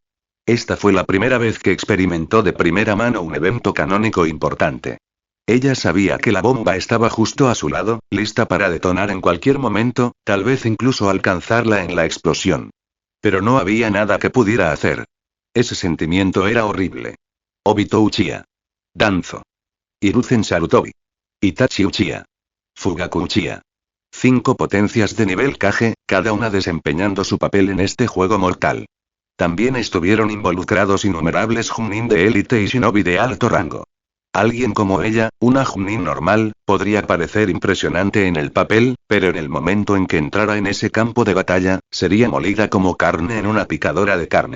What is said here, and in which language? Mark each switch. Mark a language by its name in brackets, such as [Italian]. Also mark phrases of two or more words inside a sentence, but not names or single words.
[Spanish] Esta fue la primera vez que experimentó de primera mano un evento canónico importante. Ella sabía que la bomba estaba justo a su lado, lista para detonar en cualquier momento, tal vez incluso alcanzarla en la explosión. Pero no había nada que pudiera hacer. Ese sentimiento era horrible. Obito Uchiha. Danzo. Hiruzen Sarutobi. Itachi Uchiha. Fugaku Uchiha. 5 potencias de nivel Kage, cada una desempeñando su papel en este juego mortal. También estuvieron involucrados innumerables Chunin de élite y shinobi de alto rango. Alguien como ella, una Chunin normal, podría parecer impresionante en el papel, pero en el momento en que entrara en ese campo de batalla, sería molida como carne en una picadora de carne.